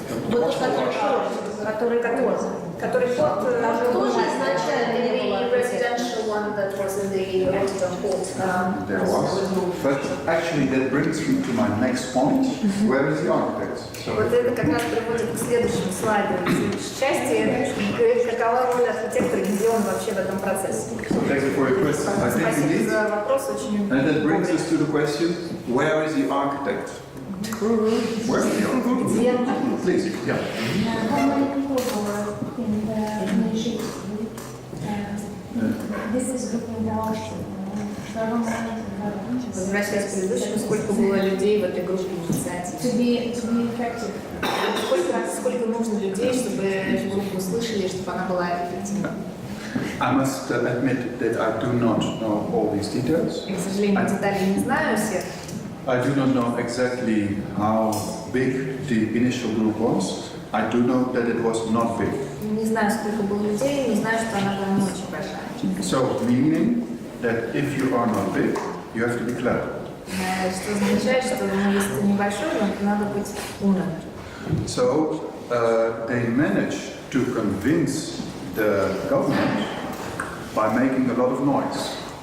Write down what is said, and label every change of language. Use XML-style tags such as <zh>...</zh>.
<ru>Вот который порт тоже изначально не было.</ru> <en>The residential one that was in the Rotterdam port. There was. But actually that brings me to my next point. Where is the architect?</en> <ru>Вот это как раз приводит к следующему слайду, к следующей части, какова роль архитектора, где он вообще в этом процессе.</ru> <en>Thank you for your question. I think</en> <ru>Спасибо</ru> <en>indeed.</en> <ru>за вопрос, очень</ru> <en>And that brings us to the question, where is the architect? Where is the architect? Please, yeah. How many people were in the initiative? This is looking down.</en> <ru>Возвращаясь к предыдущему, сколько было людей в этой группе инициатив?</ru> <en>To be effective.</en> <ru>Сколько нужно людей, чтобы эту группу услышали, чтобы она была эффективной?</ru> <en>I must admit that I do not know all these details.</en> <ru>Я, к сожалению, деталей не знаю всех.</ru> <en>I do not know exactly how big the initial group was. I do know that it was not big.</en> <ru>Не знаю, сколько было людей, не знаю, что она была не очень большая.</ru> <en>So, meaning that if you are not big, you have to be clever.</en> <ru>Что означает, что если ты небольшой, то надо быть умным.</ru> <en>So, they managed to convince the government by making a lot of noise.</en>